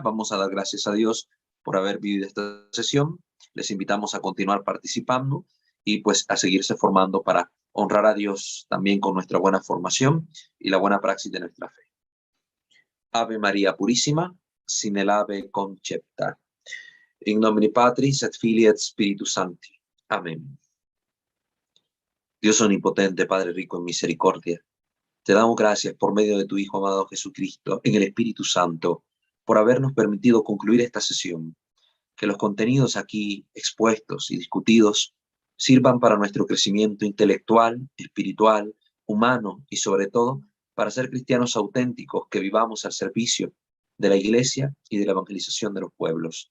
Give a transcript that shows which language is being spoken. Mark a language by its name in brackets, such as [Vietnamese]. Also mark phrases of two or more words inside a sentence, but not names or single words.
[Spanish] Vamos a dar gracias a Dios por haber vivido esta sesión. Les invitamos a continuar participando y pues a seguirse formando para honrar a Dios también con nuestra buena formación y la buena praxis de nuestra fe. Ave María Purísima, sin el ave concepta. [Latin] In nomine Patris et Filii et Spiritus Sancti. [Spanish] Amén. Dios omnipotente, Padre rico en misericordia, te damos gracias por medio de tu Hijo amado Jesucristo, en el Espíritu Santo, por habernos permitido concluir esta sesión. Que los contenidos aquí expuestos y discutidos sirvan para nuestro crecimiento intelectual, espiritual, humano y sobre todo para ser cristianos auténticos que vivamos al servicio de la Iglesia y de la evangelización de los pueblos.